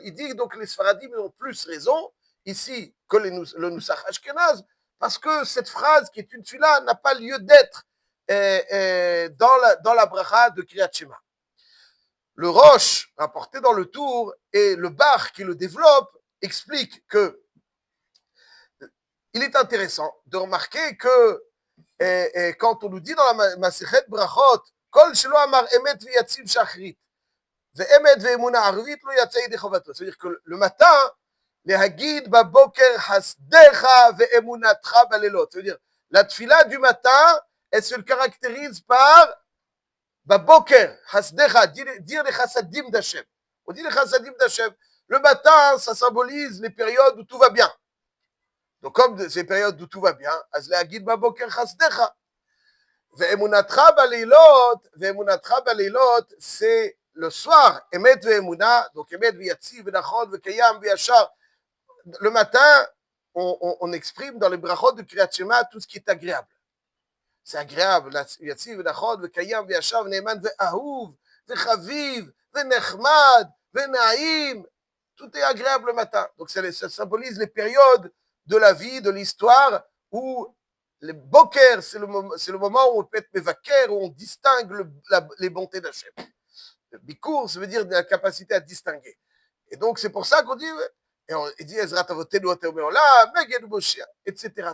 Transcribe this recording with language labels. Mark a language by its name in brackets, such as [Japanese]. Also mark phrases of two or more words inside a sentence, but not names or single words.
[French] Il dit donc les Sfaradim ont plus raison ici que le Nusach Ashkenaz, parce que cette phrase qui est une tfila n'a pas lieu d'être dans la bracha de [Hebrew] קריאת שמע. [French] Le Roche, rapporté dans le Tour, et le Bar qui le développe, explique que il est intéressant de remarquer que quand on nous dit dans la Masechet Brachot, [Hebrew] כל שלא אמר אמת ויציב שחרית ואמת ואמונה ערבית לא יצא ידי חובתו. [French] C'est-à-dire que le matin, [Hebrew] להגיד בבוקר חסדך ואמונתך בלילות. [French] C'est-à-dire, la tfila du matin, elle se caractérise par [Hebrew] בבוקר, חסדך, [French] dire les chassadim d'Hashem. On dit les chassadim d'Hashem. Le matin, ça symbolise les périodes où tout va bien. Donc, comme ces périodes où tout va bien, [Hebrew] אז להגיד בבוקר חסדך. ואמונתך בלילות, [French] c'est le soir, [Hebrew] אמת ואמונה, donc אמת ויציב ונכון וקיים וישר. [French] Le matin, on exprime dans les brachot de [Hebrew] קריאת שמע [French] tout ce qui est agréable. C'est agréable, [Hebrew] יציב ונכון וקיים וישר ונאמן ואהוב וחביב ונכמד ונעים. [French] Tout est agréable le matin. Donc ça symbolise les périodes de la vie, de l'histoire, où le boker, c'est le moment où on peut être mevaker, où on distingue les bontés d'Hachem. Le bikour, ça veut dire la capacité à distinguer. Et donc c'est pour ça qu'on dit, il dit [Hebrew] עזרת אבותינו אתה מעולם מגן ומושיע, [French] etc.